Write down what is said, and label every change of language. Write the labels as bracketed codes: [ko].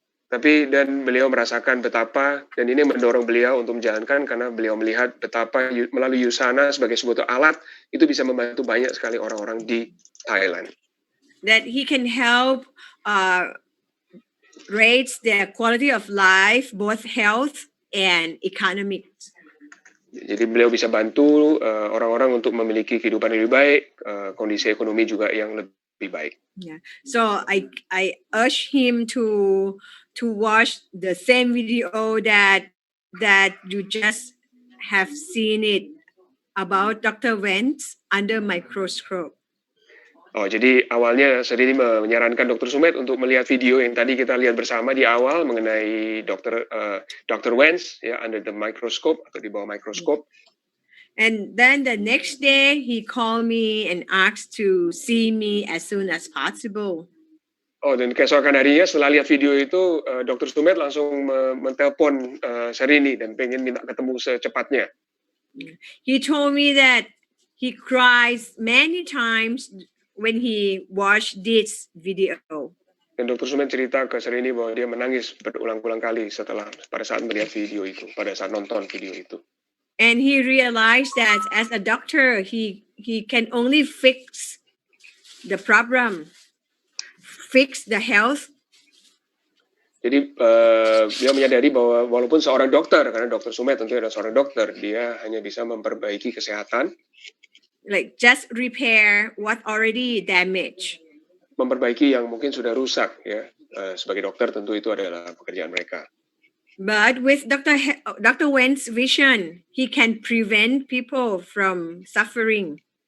[id] Tapi dan beliau merasakan betapa, dan ini mendorong beliau untuk menjalankan karena beliau melihat betapa melalui USANA sebagai sebuah alat itu bisa membantu banyak sekali orang-orang di Thailand. [en] That he can help raise their quality of life, both health and economics. [id] Jadi beliau bisa bantu orang-orang untuk memiliki kehidupan yang lebih baik, kondisi ekonomi juga yang lebih baik. [en] Yeah. So I urge him to watch the same video that you just have seen it about Dr. Wentz under microscope. [id] Oh, jadi awalnya Serini menyarankan Dr. Sumed untuk melihat video yang tadi kita lihat bersama di awal mengenai Dr. Wentz ya [en] under the microscope [id] atau di bawah mikroskop. [en] And then the next day he called me and asked to see me as soon as possible. [id] Oh, dan keesokan harinya setelah lihat video itu Dr. Sumed langsung menelpon Serini dan pengen minta ketemu secepatnya. [en] He told me that he cries many times when he watched this video. [id] Dan Dr. Sumed cerita ke Serini bahwa dia menangis berulang-ulang kali pada saat melihat video itu, pada saat nonton video itu. [en] And he realized that as a doctor, he can only fix the problem, fix the health. [id] Jadi dia menyadari bahwa walaupun seorang dokter, karena Dr. Sumed tentu adalah seorang dokter, dia hanya bisa memperbaiki kesehatan. [en] Like just repair what already damaged. [id] Memperbaiki yang mungkin sudah rusak ya. Sebagai dokter tentu itu adalah pekerjaan mereka. [en] But with Dr. Wentz's vision, he can prevent people from suffering.